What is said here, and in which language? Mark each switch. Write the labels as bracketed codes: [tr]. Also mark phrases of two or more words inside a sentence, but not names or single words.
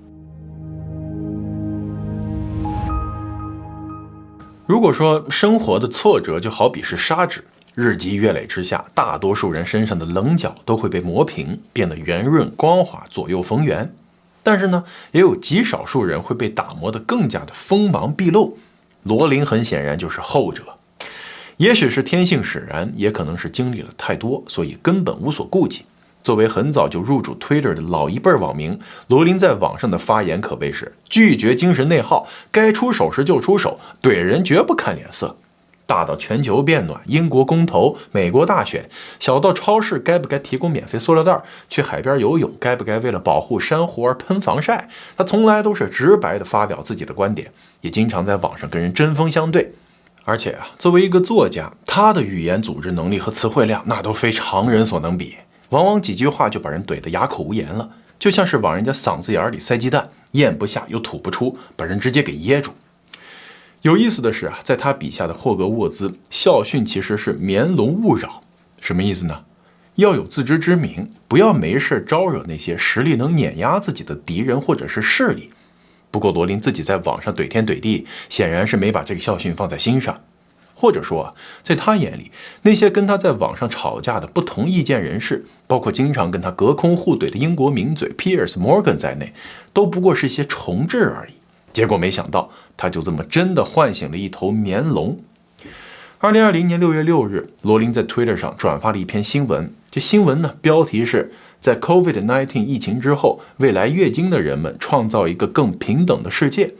[zh] 如果說生活的挫折就好比是砂紙，日積月累之下，大多數人身上的棱角都會被磨平，變得圓潤光滑，左右逢源。但是呢，也有極少數人會被打磨得更加的鋒芒毕露。羅琳很顯然就是後者。也許是天性使然，也可能是經歷了太多，所以根本無所顧忌。作為很早就入主 Twitter 的老一輩網民，羅琳在網上的發言可謂是拒絕精神內耗，該出手時就出手，懟人絕不看臉色。大到全球變暖、英國公投、美國大選，小到超市該不該提供免費塑料袋，去海邊游泳該不該為了保護珊瑚而噴防曬，他從來都是直白地發表自己的觀點，也經常在網上跟人針鋒相對。而且啊，作為一個作家，他的語言組織能力和詞彙量那都非常人所能比，往往幾句話就把人懟得啞口無言了，就像是往人家嗓子眼裡塞雞蛋，咽不下又吐不出，把人直接給噎住。有意思的是啊，在他笔下的霍格沃茲，校训其實是眠龍勿擾。什麼意思呢？要有自知之明，不要沒事招惹那些實力能碾壓自己的敵人或者是勢力。不過羅琳自己在網上懟天怼地，顯然是没把這個校訓放在心上。或者說，在他眼裡，那些跟他在網上吵架的不同意見人士，包括經常跟他隔空互怼的英國名嘴 Piers Morgan 在內，都不過是一些重置而已。結果沒想到，他就這麼真的喚醒了一頭眠龍。2020年6月6日，羅琳在 Twitter 上轉發了一篇新聞。這新聞呢，標題是在 COVID-19 疫情之後，未來月經的人們創造一個更平等的世界。